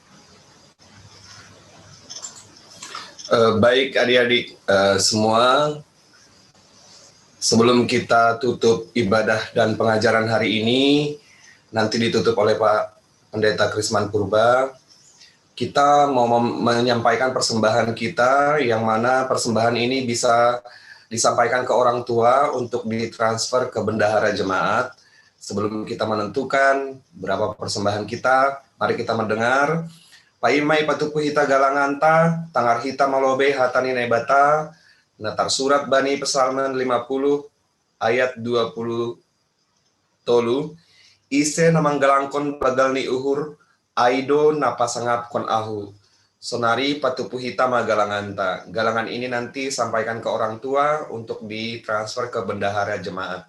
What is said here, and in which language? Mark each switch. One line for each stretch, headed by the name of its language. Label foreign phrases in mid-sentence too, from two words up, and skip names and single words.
Indonesian: Baik adik-adik semua, sebelum kita tutup ibadah dan pengajaran hari ini, nanti ditutup oleh Pak Pendeta Krisman Purba, kita mau menyampaikan persembahan kita, yang mana persembahan ini bisa disampaikan ke orang tua untuk ditransfer ke bendahara jemaat. Sebelum kita menentukan berapa persembahan kita, mari kita mendengar
Batak Simalungun: Paimai patupu hita galanganta, tangar hita malobe hatani nebata, natar surat Bani Pesalmen 50 ayat 20 Tolu, ise namanggalangkon bagal ni uhur, aido napasangap kon ahu. Sonari patupuhita magalanganta.
Indonesian: Galangan ini nanti sampaikan ke orang tua untuk ditransfer ke bendahara jemaat.